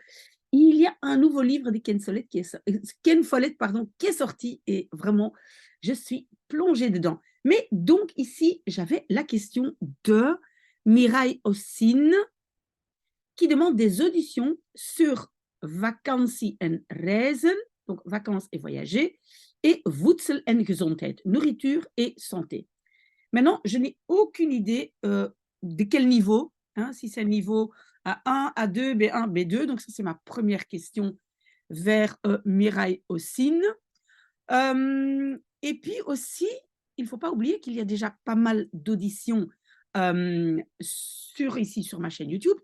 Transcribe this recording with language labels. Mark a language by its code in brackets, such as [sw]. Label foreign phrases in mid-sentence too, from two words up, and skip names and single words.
[fr] Il y a un nouveau livre de Ken Follett, pardon, qui est sorti et vraiment, je suis plongée dedans. Mais donc, ici, j'avais la question de Mireille Ossine qui demande des auditions sur [nl] Vakantie en reizen, [fr] donc vacances et voyager, et [nl] voedsel en gezondheid, [fr] nourriture et santé. Maintenant, je n'ai aucune idée de quel niveau, hein, si c'est un niveau A1, A2, B1, B2. Donc, ça, c'est ma première question vers Mireille Ossine. Et puis aussi, il ne faut pas oublier qu'il y a déjà pas mal d'auditions ici sur ma chaîne YouTube.